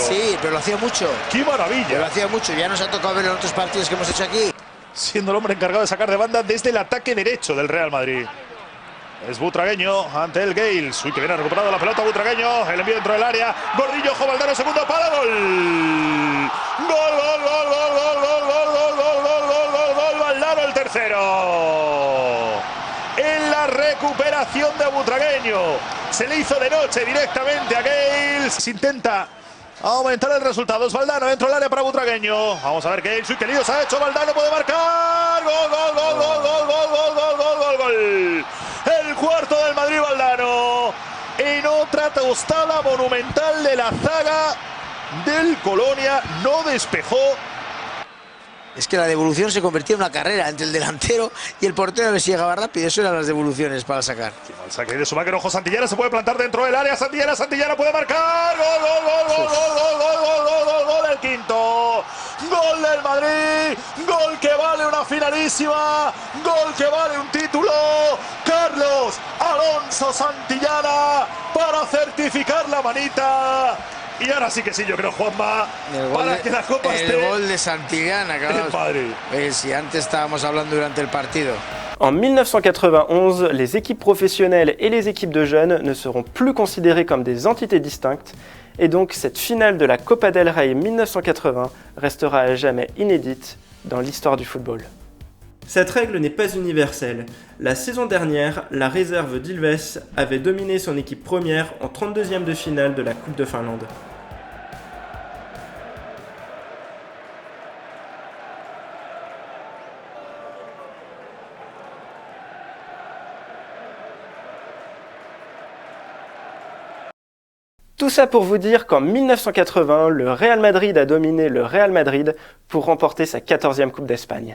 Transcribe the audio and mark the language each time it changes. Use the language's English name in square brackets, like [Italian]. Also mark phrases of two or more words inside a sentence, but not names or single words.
[Spanish] Sí, pero lo hacía mucho. ¡Qué maravilla! Pero lo hacía mucho. Ya nos ha tocado ver en otros partidos que hemos hecho aquí. Siendo el hombre encargado de sacar de banda desde el ataque derecho del Real Madrid. Es Butragueño ante el Gales. Uy, que viene recuperado la pelota Butragueño. El envío dentro del área. Gordillo, ojo, Valdano, segundo para gol. Gol, gol, gol, gol, gol, gol, gol, gol, gol, gol, gol, gol, gol. Valdano el tercero. En la recuperación de Butragueño. Se le hizo de noche directamente a Gales. Intenta aumentar el resultado. Es Valdano dentro del área para Butragueño. Vamos a ver Gales. Uy, qué lío se ha hecho. Valdano puede marcar. Gol, gol, gol, gol, gol, gol, gol, gol, gol, gol, gol. El cuarto del Madrid, Valdano. En otra tostada monumental de la zaga del Colonia. No despejó. Es que la devolución se convertía en una carrera entre el delantero y el portero, a ver si llegaba rápido. Eso eran las devoluciones para sacar. Al saque de Schumacher, ojo, Santillana se puede plantar dentro del área. Santillana puede marcar. Gol, gol, gol, gol, gol, gol, gol, gol, gol, gol, gol, el quinto. Gol del Madrid. Gol que vale una finalísima. Gol que vale un título. Carlos Alonso Santillana para certificar la manita. Y ahora sí que sí, yo creo, Juanma, para que la Copa esté... El gol de Santillana, claro. Si antes estábamos hablando durante el partido. [French] En 1991, les équipes professionnelles et les équipes de jeunes ne seront plus considérées comme des entités distinctes, et donc cette finale de la Copa del Rey 1980 restera à jamais inédite dans l'histoire du football. Cette règle n'est pas universelle. La saison dernière, la réserve d'Ilves avait dominé son équipe première en 32e de finale de la Coupe de Finlande. Tout ça pour vous dire qu'en 1980, le Real Madrid a dominé le Real Madrid pour remporter sa 14e Coupe d'Espagne.